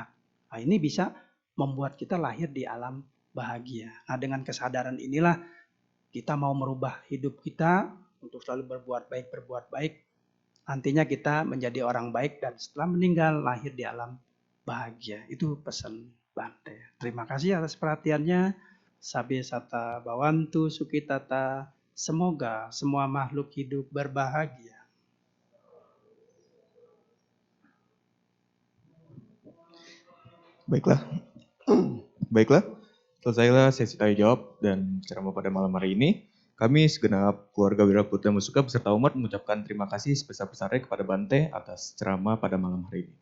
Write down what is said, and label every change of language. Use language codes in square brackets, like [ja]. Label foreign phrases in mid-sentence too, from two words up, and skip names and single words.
[id] Nah ini bisa membuat kita lahir di alam bahagia. Nah dengan kesadaran inilah kita mau merubah hidup kita untuk selalu berbuat baik. Nantinya kita menjadi orang baik dan setelah meninggal lahir di alam bahagia. Itu pesan Bante. Terima kasih atas perhatiannya. [pi] Sabe sata bawantu sukitata. [id] Semoga semua makhluk hidup berbahagia. Baiklah. Baiklah. Selesailah sesi tanya jawab dan ceramah pada malam hari ini. Kami segenap keluarga Wiraputra Musuka beserta umat mengucapkan terima kasih sebesar-besarnya kepada Bante atas ceramah pada malam hari ini.